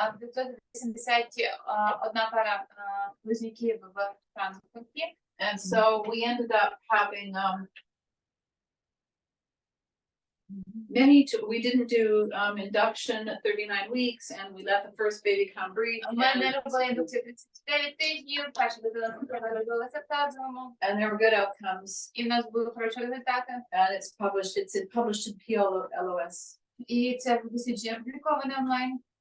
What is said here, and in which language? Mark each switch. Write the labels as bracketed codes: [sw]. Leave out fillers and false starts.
[uk] 581 пара близнюків в Франкфурті. [en] And so we ended up having we didn't do induction at 39 weeks and we let the first baby come breech. [uk] Ми не робили індукцію 39 тижнів, перша дитина народилася в тазовому, [en] And there were good outcomes. [uk] і в нас були хороші результати. [en] And it's published in PLOS, [uk] І це дослідження опубліковане онлайн.